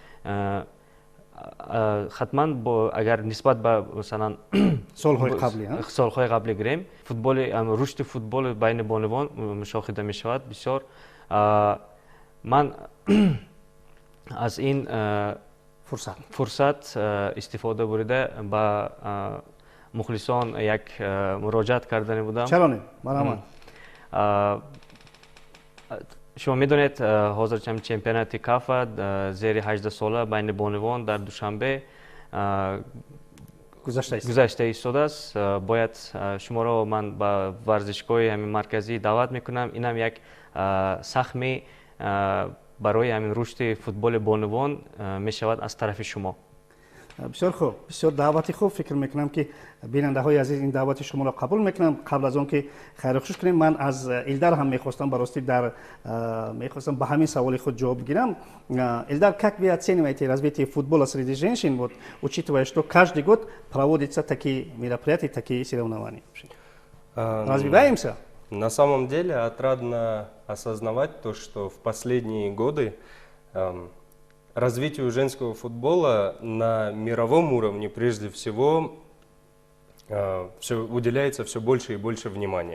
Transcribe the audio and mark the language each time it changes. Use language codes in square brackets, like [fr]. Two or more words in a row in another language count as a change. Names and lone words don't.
[tg] Хатман агар нисбат ба масалан солҳои қаблӣ гирем, рушди футболи байни бонувон мушоҳида мешавад бисёр. Ман аз ин фурсат истифода бурида ба мухлисон як муроҷиат кардани будам. Чаро не? Марҳамат. [fa] شما میدونید حاضر چمپیونات کافا زیر 18 ساله بین بانوان در دوشنبه گذشته ایستاده است. باید شما را من به ورزشگاه همین مرکزی دعوت میکنم. اینم یک سهمی برای همین رشد فوتبال بانوان میشود از طرف شما. بسیار خوب، بسیار دعوت خوب. فکر میکنم که بیننده های عزیز این دعوت شما را قبول میکنن. قبل از اون که خیر خوش کنیم، من از ایلدار هم میخواستم براستی میخواستم به همین سوال خود جواب بگیرم. [ru] Эльдар, как вы оцениваете развитие футбола среди женщин, вот, учитывая, что каждый год проводятся такие мероприятия, такие соревнования? Развиваемся? На самом деле отрадно осознавать то, что в последние годы развитию женского футбола на мировом уровне прежде всего уделяется все больше и больше внимания.